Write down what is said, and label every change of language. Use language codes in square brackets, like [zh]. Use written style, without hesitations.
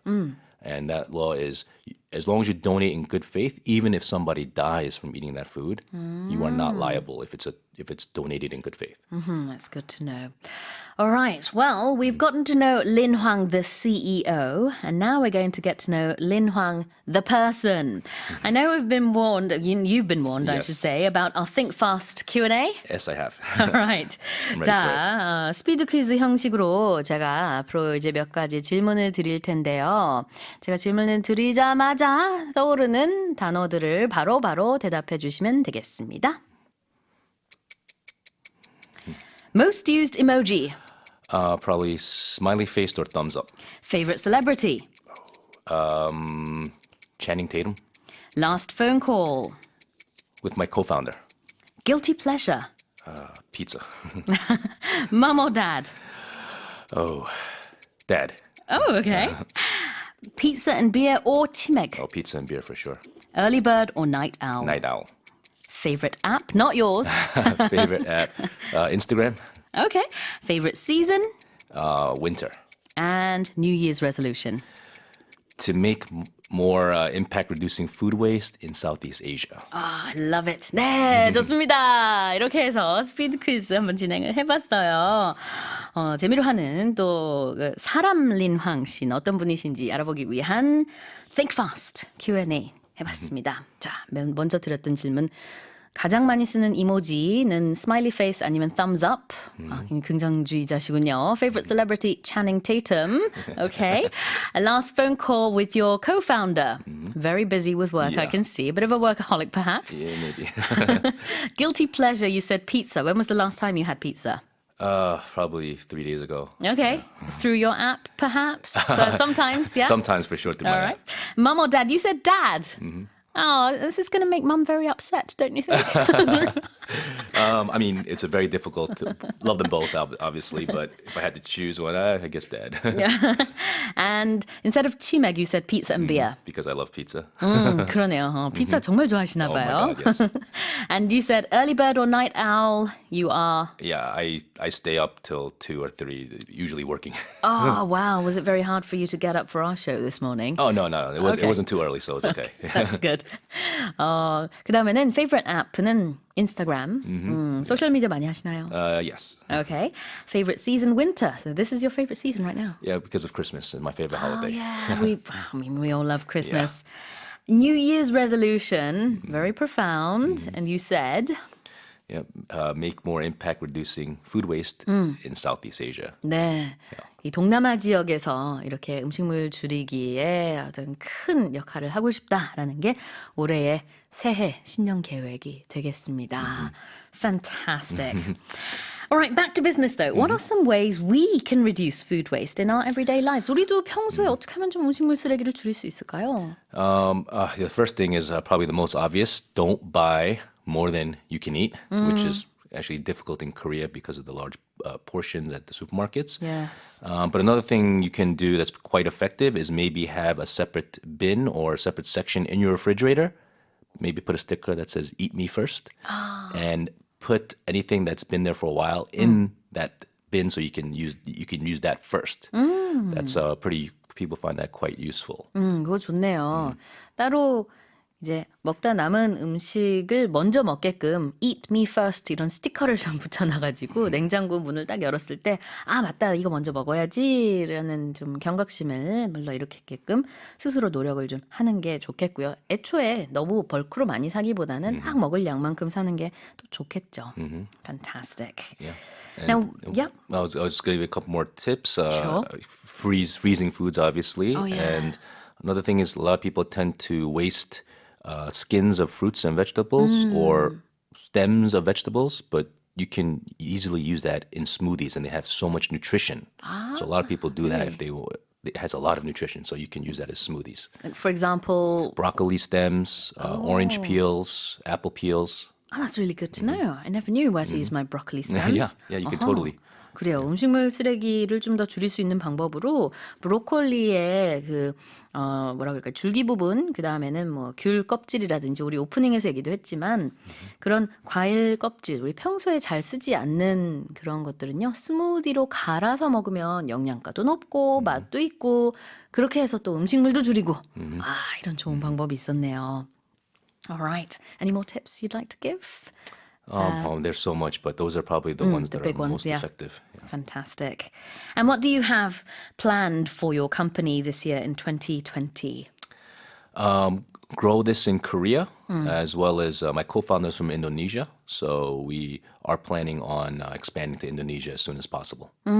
[en] And that law is, as long as you donate in good faith, even if somebody dies from eating that food, you are not liable if it's donated in good faith. That's good to know. All right. Well, we've gotten to know Lin Hwang, the CEO, and now we're going to get to know Lin Hwang, the person. I know we've been warned, you've been warned, I Yes. should say, about our Think Fast Q&A. Yes, I have. All right. I'm ready [ko] 자, 스피드 퀴즈 형식으로 제가 앞으로 이제 몇 가지 질문을 드릴 텐데요. 제가 질문을 드리자마자 떠오르는 단어들을 바로 대답해 주시면 되겠습니다. [en] Most used emoji. Probably smiley faced or thumbs up. Favorite celebrity. Channing Tatum Last phone call. with my co-founder. Guilty pleasure. Pizza. Mum or dad? Oh, Dad. Oh, okay. Pizza and beer or chimek? Oh, pizza and beer for sure. Early bird or night owl? Night owl. Favorite app? Not yours. Favorite app? Instagram. Okay. Favorite season? Winter. And New Year's resolution? To make more impact reducing food waste in Southeast Asia. I love it. [ko] 네, 좋습니다. 이렇게 해서 스피드 퀴즈 한번 진행을 해봤어요. 재미로 하는 또 사람린황 씨는 어떤 분이신지 알아보기 위한 Think Fast Q&A 해봤습니다. 자, 먼저 드렸던 질문. 가장 많이 쓰는 이모지는 [en] smiley face [ko] 아니면 [en] thumbs up. [ko] 긍정주의자시군요. [en] Favorite celebrity, Channing Tatum. Okay. A last phone call with your co-founder. Very busy with work, I Yeah. can see. A bit of a workaholic, perhaps. Yeah, maybe. Guilty pleasure, you said pizza. When was the last time you had pizza? Probably 3 days ago. Okay. Through your app, perhaps? Sometimes, yeah? Sometimes for sure through All my right. app. Mum or dad? You said dad. Oh, this is going to make mum very upset, don't you think? I mean, it's a very difficult. Love them both, obviously, but if I had to choose one, I guess Dad. And instead of chimek, you said pizza and beer. Because I love pizza. [ko] 그러네요. 피자 정말 좋아하시나 [en] Oh my [ko] 봐요. [en] God, yes. And you said early bird or night owl. You are. Yeah, I stay up till 2 or 3, usually working. Oh, wow. Was it very hard for you to get up for our show this morning? Oh no, it Okay. wasn't too early, so it's okay. That's good. [ko] 그다음에는 [en] favorite app [ko] 는 인스타그램. 소셜 미디어 많이 하시나요? [en] Yes. Okay. Favorite season, winter. So this is your favorite season right now. Yeah, because of Christmas and my favorite Oh, holiday. yeah. We all love Christmas. New Year's resolution, very profound. And you said, Yeah, make more impact reducing food waste in Southeast Asia. [ko] 네. 이 동남아 지역에서 이렇게 음식물 줄이기에 어떤 큰 역할을 하고 싶다라는 게 올해의 새해 신년 계획이 되겠습니다. [en] Fantastic. All right, back to business though. What are some ways we can reduce food waste in our everyday lives? [ko] 우리도 평소에 어떻게 하면 좀 음식물 쓰레기를 줄일 수 있을까요? [en] The first thing is probably the most obvious. Don't buy more than you can eat, which is actually difficult in Korea because of the large portions at the supermarkets. Yes. But another thing you can do that's quite effective is maybe have a separate bin or a separate section in your refrigerator. Maybe put a sticker that says "Eat me first," and put anything that's been there for a while in that bin so you can use that first. That's pretty. People find that quite useful. [ko] 그거 좋네요. 따로 이제 먹다 남은 음식을 먼저 먹게끔 [en] Eat me first [ko] 이런 스티커를 좀 붙여놔가지고 냉장고 문을 딱 열었을 때 아 맞다 이거 먼저 먹어야지라는 좀 경각심을 불러일으키게끔 스스로 노력을 좀 하는 게 좋겠고요. 애초에 너무 벌크로 많이 사기보다는 딱 먹을 양만큼 사는 게 또 좋겠죠. [en] Fantastic. Yeah. Now, yeah. I'll just give you a couple more tips. Sure. Freezing foods, obviously. Oh, yeah. And another thing is a lot of people tend to waste skins of fruits and vegetables or stems of vegetables, but you can easily use that in smoothies, and they have so much nutrition. So a lot of people do that if it has a lot of nutrition, so you can use that as smoothies. For example, Broccoli stems, orange peels, apple peels. oh, that's really good to know. I never knew where to use my broccoli stems. Yeah, you can totally. [ko] 그래요. 음식물 쓰레기를 좀 더 줄일 수 있는 방법으로 브로콜리의 뭐라 그럴까 줄기 부분 그 다음에는 뭐 귤 껍질이라든지 우리 오프닝에서 얘기도 했지만 그런 과일 껍질 우리 평소에 잘 쓰지 않는 그런 것들은요 스무디로 갈아서 먹으면 영양가도 높고 맛도 있고 그렇게 해서 또 음식물도 줄이고 이런 좋은 방법이 있었네요. [en] Alright. Any more tips you'd like to give? There's so much, but those are probably the ones the that big are ones, most yeah. effective. Yeah. Fantastic. And what do you have planned for your company this year in 2020? Grow this in Korea, as well as my co-founders from Indonesia. So we are planning on expanding to Indonesia as soon as possible.